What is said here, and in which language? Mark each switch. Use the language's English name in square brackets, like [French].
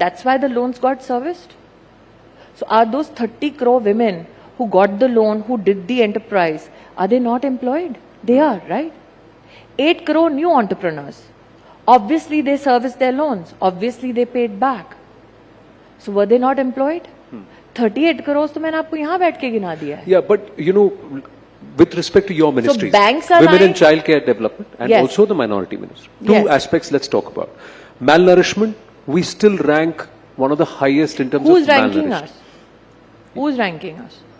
[English] That's why the loans got serviced. So are those 30 crore women who got the loan, who did the enterprise, are they not employed? They are, right? 8 crore new entrepreneurs. Obviously they serviced their loans. Obviously they paid back. So were they not employed? [Hindi] 38 crores तो मैंने आपको यहाँ बैठ के गिना दिया है. [English] Yeah, but you know, with respect to your ministries, banks are women and child care development, and also the minority ministry. Two aspects let's talk about. Malnourishment, we still rank one of the highest in terms of malnourishment. Who's ranking us?